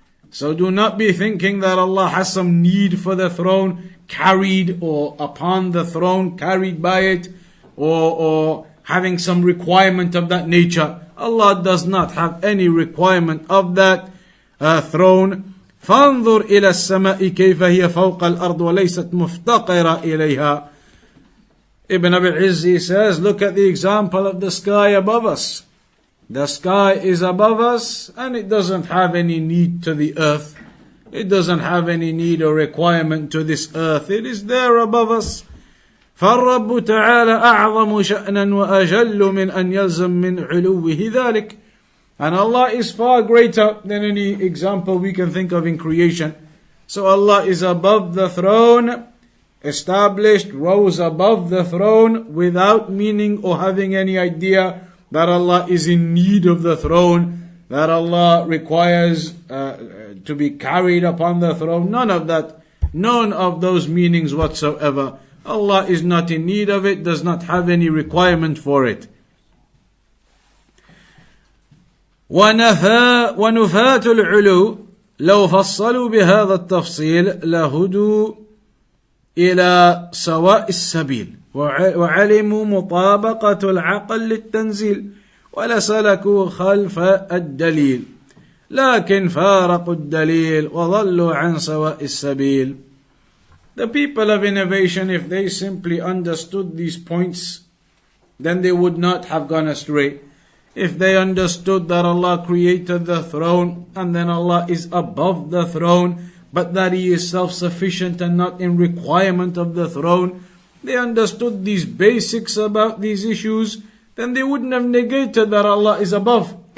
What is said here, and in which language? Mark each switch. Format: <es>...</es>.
<en>So do not be thinking that Allah has some need for the throne, carried or upon the throne, carried by it, or having some requirement of that nature. Allah does not have any requirement of that throne.</en> <ar>فانظر إلى السماء كيف هي فوق الأرض وليست مفتقرة إليها.</ar> <en>Ibn Abil Izz says, look at the example of the sky above us. The sky is above us and it doesn't have any need to the earth. It doesn't have any need or requirement to this earth. It is there above us.</en> <ar>فالرب تعالى أعظم شأنا وأجل من أن يلزم من علوه ذلك.</ar> <en>And Allah is far greater than any example we can think of in creation. So Allah is above the throne, established, rose above the throne without meaning or having any idea that Allah is in need of the throne, that Allah requires to be carried upon the throne. None of that, none of those meanings whatsoever. Allah is not in need of it, does not have any requirement for it.</en> <ar>ونفاة العلو لو فصلوا بهذا التفصيل لهدوا إلى سواء السبيل وعلموا مطابقة العقل للتنزيل ولسلكوا خلف الدليل لكن فارقوا الدليل وضلوا عن سواء السبيل.</ar> <en>The people of innovation, if they simply understood these points, then they would not have gone astray. If they understood that Allah created the throne and then Allah is above the throne, but that He is self-sufficient and not in requirement of the throne, they understood these basics about these issues, then they wouldn't have negated that Allah is above.</en>